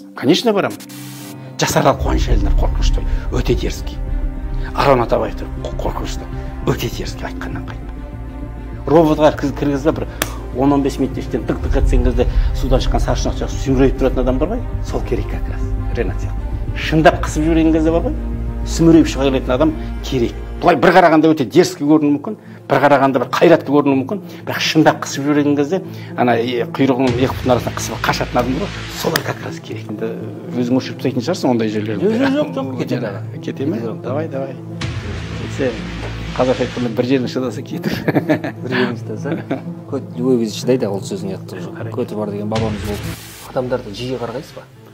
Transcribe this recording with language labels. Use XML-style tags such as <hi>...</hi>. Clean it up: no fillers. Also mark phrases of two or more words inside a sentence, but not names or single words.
<kk>Конечно, барам. Жасарал Қуаныш Әлінов қорқынышты, өте дерзкий. Арон Атабаев қорқынышты, өте дерзкий, айтқаннан қайтпайды. Роботқа кіргізді бір 10-15 минут ештен тық-тық етсең кезде судан шыққан саршұнақ жақсы сүмірейіп тұратын адам бар ғой, сол керек</kk> <ru>как раз,</ru> <kk>Ренат сияқты. Шындап қысып жүрген кезде бар ғой, сүмірейіп шыға келетін адам керек. Бұлай бір қарағанда өте дерзкий көрінуі мүмкін, бір қарағанда бір қайратты көрінуі мүмкін, бірақ шындап қысып жүрген кезде ана құйрығының екі бұтының арасына қысып қашатын адам бар ғой, солар</kk> <ru>как раз</ru> <kk>керек. Енді өзің өшіріп тастайтын шығарсың ондай жерлерді. Жоқ. Кете ме? Давай. Кетсе, қазақша айтқанда бір жерің шыдаса кетір. Бір жерің шыдаса, любой кезде шыдайды ол сөзің яқты. Көті бар деген бабамыз болды. Адамдарды жиі қарғайсыз ба?</kk>